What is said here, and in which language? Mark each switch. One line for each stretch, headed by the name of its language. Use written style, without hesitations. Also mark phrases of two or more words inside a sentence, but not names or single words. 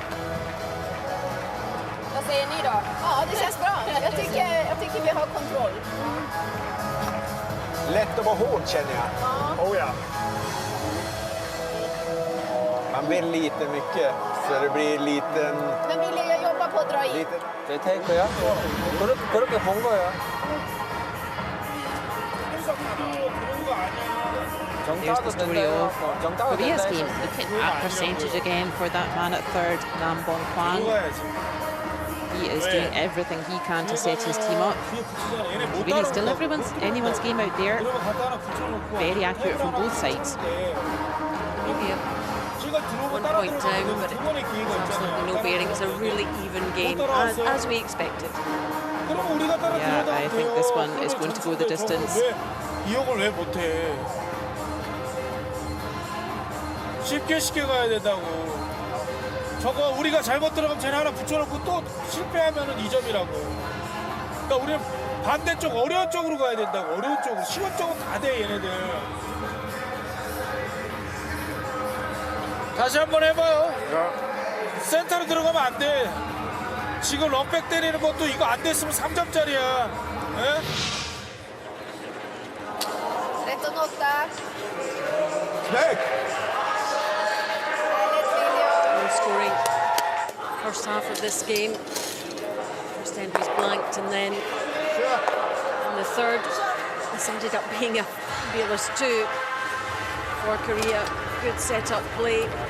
Swedish: Vad säger ni då? Ja, det känns bra. Jag tycker vi har kontroll. Lätt att vara hård, känner jag. Ja. Oh ja. Man vill lite mycket, så det blir liten... Men vill jag jobba på att dra in? Lite...
Korean: 내 테이크야? 그렇게 본 거야.
English: There's the story of Korea's game. Look at that percentage again for that man at third, Nam Bong Kwan. He is doing everything he can to set his team up. Really still anyone's game out there. Very accurate from both sides. Maybe 1 point down, but it's absolutely no bearing. It's a really even game, as we expected. Yeah, I think this one is going to go the distance.
Korean: 이역을 왜 못해? 쉽게 가야 된다고. 저거 우리가 잘못 들어가면 쟤네 하나 붙여놓고 또 실패하면은 2점이라고. 그러니까 우리는 반대쪽 어려운 쪽으로 가야 된다고. 어려운 쪽으로. 쉬운 쪽은 다 돼 얘네들. 다시 한번 해봐요. 센터로 들어가면 안 돼. 지금 런백 때리는 것도 이거 안 됐으면 3점짜리야.
Swedish: Rätt och notta. Snyggt!
English: No scoring first half of this game. First end was blanked, and then in the third, this ended up being a fabulous 2 for Korea. Good set-up play.